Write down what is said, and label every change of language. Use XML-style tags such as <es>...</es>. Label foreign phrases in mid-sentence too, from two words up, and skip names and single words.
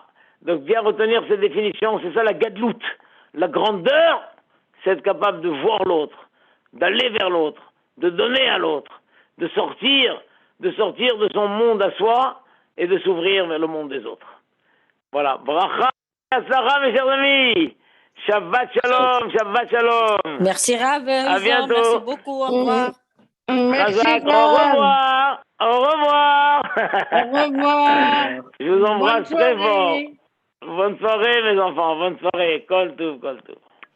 <fr>Donc bien retenir cette définition, c'est ça la gadlout. La grandeur, c'est être capable de voir l'autre, d'aller vers l'autre, de donner à l'autre, de sortir de son monde à soi et de s'ouvrir vers le monde des autres. Voilà.</fr> <he>ברכה והצלחה,</he> <fr>mes chers amis.</fr> <he>שבת שלום שבת שלום.</he> <fr>Merci Rav. À bientôt. Merci beaucoup. Au revoir. Merci, Razak, au revoir. Au revoir. Au revoir. Je vous embrasse Bonne très fort. soirée. Bonne soirée, mes enfants. Bonne soirée.</fr> <he>כל טוב כל טוב.</he>